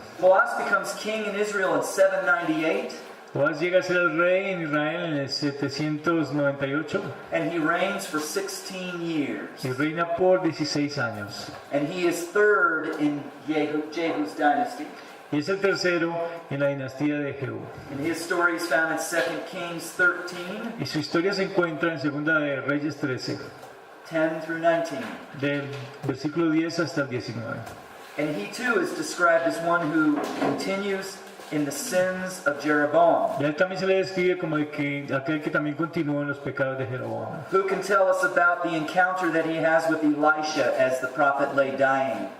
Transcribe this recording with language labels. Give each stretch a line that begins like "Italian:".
English: Joaz becomes king in Israel in 798,
Spanish: Joás llega a ser el rey en Israel en el 798
English: and he reigns for 16 years.
Spanish: y reina por 16 años.
English: And he is third in Jehu's dynasty.
Spanish: Y es el tercero en la dinastía de Jehú.
English: And his story is found in 2 Kings 13,
Spanish: Y su historia se encuentra en Segunda de Reyes 13,
English: 10 through 19.
Spanish: del versículo 10 hasta el 19.
English: And he too is described as one who continues in the sins of Jeroboam.
Spanish: Y a él también se le describe como aquel que también continuó en los pecados de Jeroboam.
English: Who can tell us about the encounter that he has with Elisha as the prophet lay dying?